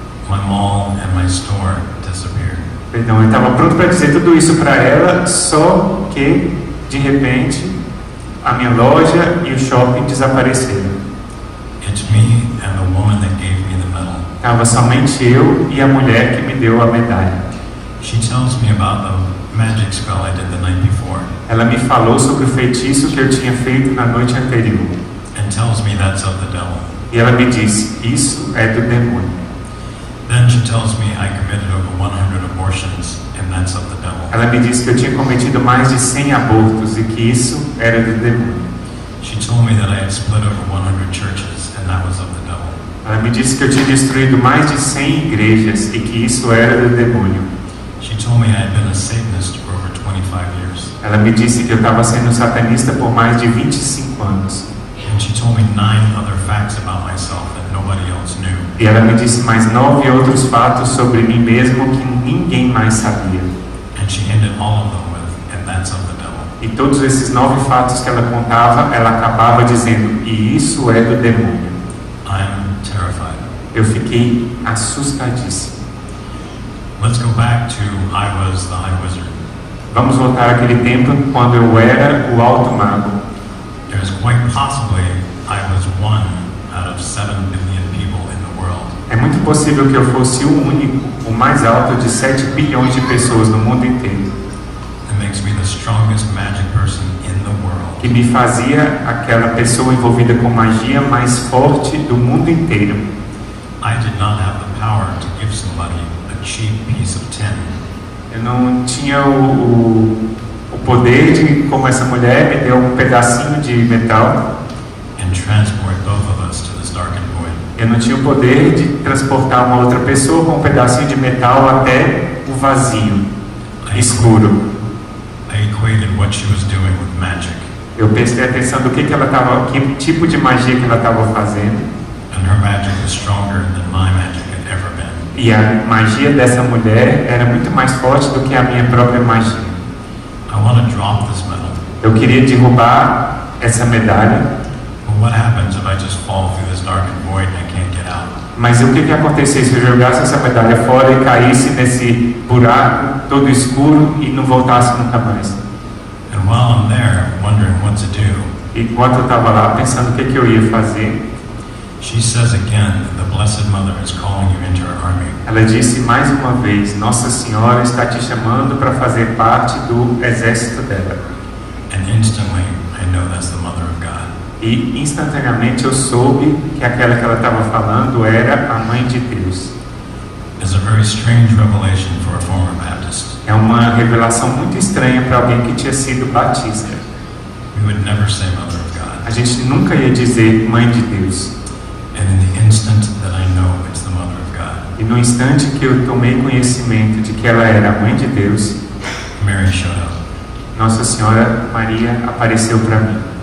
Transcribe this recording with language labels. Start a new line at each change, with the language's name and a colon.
English: my mall and my store disappeared.
Portuguese: Perdão, eu estava pronto para dizer tudo isso para ela, só que de repente a minha loja e o shopping desapareceram.
English: It's me and the woman that gave me the medal.
Portuguese: Estava somente eu e a mulher que me deu a medalha.
English: She tells me about the magic spell I did the night before.
Portuguese: Ela me falou sobre o feitiço que eu tinha feito na noite anterior.
English: And tells me that's of the devil.
Portuguese: E ela me disse, isso é do demônio.
English: Then she tells me I committed over 100 abortions and that's of the devil.
Portuguese: Ela me disse que eu tinha cometido mais de 100 abortos e que isso era do demônio.
English: She told me that I had split over 100 churches and that was of the devil.
Portuguese: Ela me disse que eu tinha destruído mais de 100 igrejas e que isso era do demônio.
English: She told me I had been a Satanist for over 25 years.
Portuguese: Ela me disse que eu estava sendo satanista por mais de 25 anos.
English: And she told me 9 other facts about myself that nobody else knew.
Portuguese: E ela me disse mais 9 outros fatos sobre mim mesmo que ninguém mais sabia.
English: And she ended all of them with, and that's of the devil.
Portuguese: E todos esses 9 fatos que ela contava, ela acabava dizendo, e isso é do demônio.
English: I'm terrified.
Portuguese: Eu fiquei assustadíssimo.
English: Let's go back to I was the High Wizard.
Portuguese: Vamos voltar àquele tempo quando eu era o alto mago.
English: There's quite possibly I was 1 out of 7 billion people in the world.
Portuguese: É muito possível que eu fosse o único, o mais alto de 7 bilhões de pessoas no mundo inteiro.
English: It makes me the strongest magic person in the world.
Portuguese: Que me fazia aquela pessoa envolvida com magia mais forte do mundo inteiro.
English: I did not have the power to give somebody a cheap piece of tin.
Portuguese: Eu não tinha o poder de, como essa mulher me deu um pedacinho de metal.
English: And transport both of us to this darkened void.
Portuguese: Eu não tinha o poder de transportar uma outra pessoa com um pedacinho de metal até o vazio escuro.
English: I equated what she was doing with magic.
Portuguese: Eu prestei atenção do que tipo de magia que ela estava fazendo.
English: And her magic was stronger than my magic had ever been.
Portuguese: E a magia dessa mulher era muito mais forte do que a minha própria magia.
English: I want to drop this medal.
Portuguese: Eu queria derrubar essa medalha.
English: But what happens if I just fall through this darkened void and I can't get out?
Portuguese: Mas o que aconteceria se eu jogasse essa medalha fora e caísse nesse buraco todo escuro e não voltasse nunca mais?
English: And while I'm there, wondering what to do,
Portuguese: E enquanto eu estava lá pensando o que eu ia fazer,
English: she says again that the Blessed Mother is calling you into her army.
Portuguese: ela disse mais uma vez, Nossa Senhora está te chamando para fazer parte do exército dela.
English: And instantly, I know that's the Mother of God.
Portuguese: E instantaneamente eu soube que aquela que ela estava falando era a Mãe de Deus.
English: It's a very strange revelation for a former Baptist.
Portuguese: É uma revelação muito estranha para alguém que tinha sido batista.
English: We would never say Mother of God.
Portuguese: A gente nunca ia dizer Mãe de Deus.
English: And in the instant that I know it's the Mother of God,
Portuguese: E no instante que eu tomei conhecimento de que ela era a Mãe de Deus,
English: Mary showed up.
Portuguese: Nossa Senhora Maria apareceu para mim.